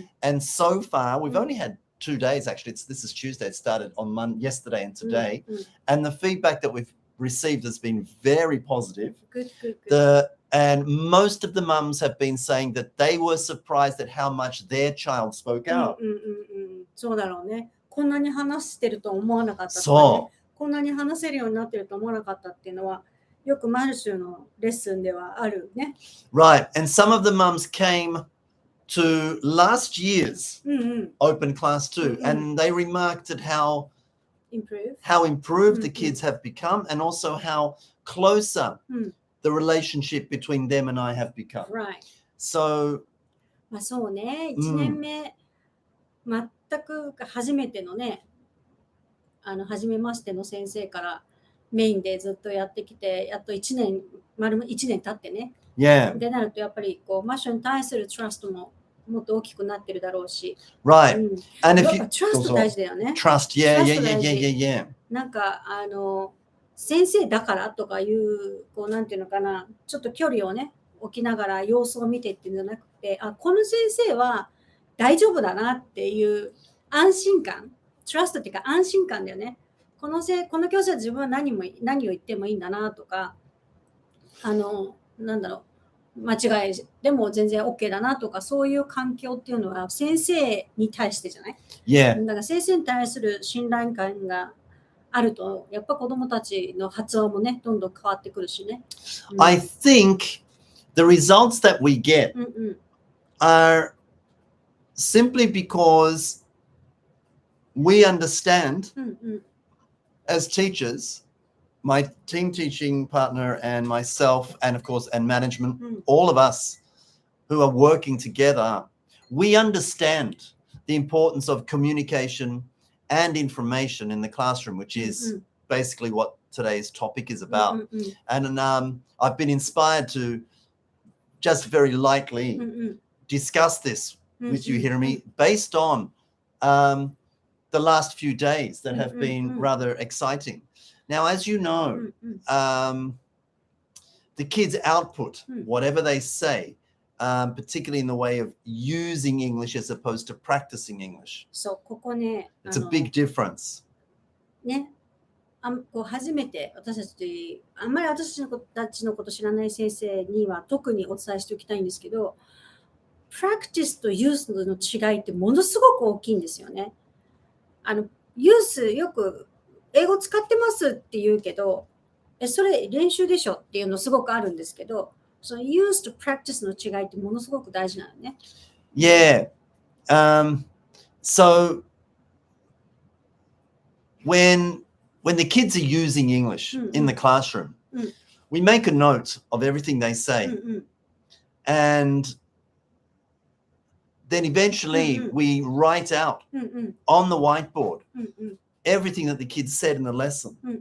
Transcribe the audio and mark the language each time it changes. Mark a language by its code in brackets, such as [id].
[en] And so far, we've only had 2 days, actually. This is Tuesday. It started on yesterday and today. And the feedback that we've received has been very positive. Good. And most of the mums have been saying that they were surprised at how much their child spoke out. [ja] そうだろうね。こんなに話してると思わなかったとかね。こんなに話せるようになってると思わなかったっていうのは、よくマルシュのレッスンではあるね。 [en] Right. And some of the mums came to last year's open class too. And they remarked at how improved the kids have become and also how closer the relationship between them and I have become. Right. So [ja] まあそうね、1年目全く初めてのね、初めましての先生からメインでずっとやってきて、やっと丸1年経ってね。 [en] Yeah. [ja] でなると、やっぱりマシュに対するトラストももっと大きくなってるだろうし。 [en] Right. And [ja] や [en] if [ja] っぱ [en] you [ja] トラスト大事だよね。 [en] trust, yeah. [ja] なんか先生だからとかいうなんていうのかな、ちょっと距離をね置きながら様子を見てっていうんじゃなくて、この先生は大丈夫だなっていう安心感、トラストっていうか安心感だよね。この教師は自分は何を言ってもいいんだなとか、なんだろう、間違いでも全然 OK だなとか、そういう環境っていうのは先生に対してじゃない？ [en] Yeah. [ja] だから先生に対する信頼感があると、やっぱ子供たちの発音もね、どんどん変わってくるしね。 [en] I think the results that we get are simply because we understand as teachers, my team teaching partner and myself, and of course, and management, all of us who are working together, we understand the importance of communication and information in the classroom, which is basically what today's topic is about. And I've been inspired to just very lightly discuss this with you, Hirami, based on the last few days that have been rather exciting. Now, as you know, the kids' output, whatever they say, particularly in the way of using English as opposed to practicing English. [ja] そう、ここね、 [en] It's a big difference. [ja] ね、初めてあんまり私たちのこと知らない先生には特にお伝えしておきたいんですけど、practice と use の違いってものすごく大きいんですよね。 use よく英語使ってますって言うけど、それ練習でしょっていうのすごくあるんですけど、その use と practice の違いってものすごく大事なのね。 [en] Yeah. So when the kids are using English in the classroom, we make a note of everything they say. And then eventually we write out on the whiteboard everything that the kids said in the lesson.